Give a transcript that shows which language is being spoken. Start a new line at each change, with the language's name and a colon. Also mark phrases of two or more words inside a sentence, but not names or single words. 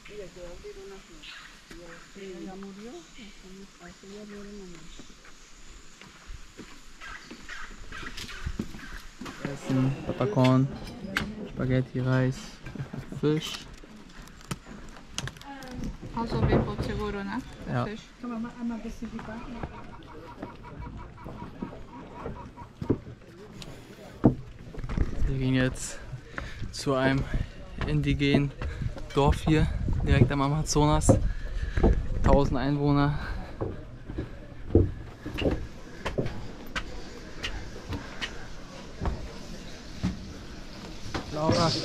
German: Essen, Papakorn, Spaghetti, Reis, Fisch.
Portuguese: Also bem pouco seguro, né?
German: Ja. Fisch. Wir gehen jetzt zu einem indigenen Dorf hier, direkt am Amazonas. 1000 Einwohner. Laura.